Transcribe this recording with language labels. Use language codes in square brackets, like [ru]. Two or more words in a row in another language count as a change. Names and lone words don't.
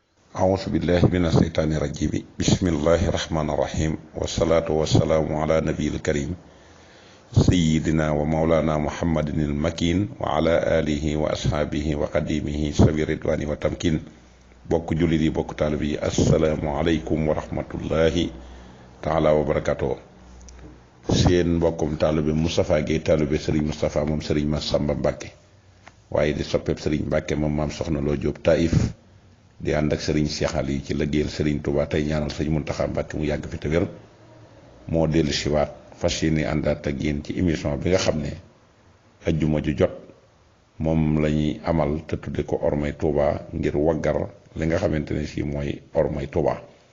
[ar] أعوذ بالله من الشيطان الرجيم بسم الله الرحمن الرحيم والصلاة والسلام على نبي الكريم سيدنا ومولانا محمد المكين وعلى آله وأصحابه وقديمه سبيل الرضوان والتمكين [wo] بوك جولي بوك طالبي [ar] السلام عليكم ورحمة الله تعالى وبركاته [wo] seen mbokkum taalibe Moustapha Guèye taalibe Serigne Moustapha moom Serigne Massamba Mbacke waaye di soppeeb Serigne Mbacke moom maam Soxna Lo Diop Taïf di ànd ak Serigne Cheikh Ali ci liggéeyal Serigne Touba tey ñaanal Serigne Mountakha Mbacke mu yàgg fi te wér moo dellu siwaat fas yéene àndaat ak yéen ci émission bi nga xam ne ajjuma ju jot moom la ñuy amal te tudde ko Ormay Touba ngir waggar li nga xamante ne si mooy Ormay Touba.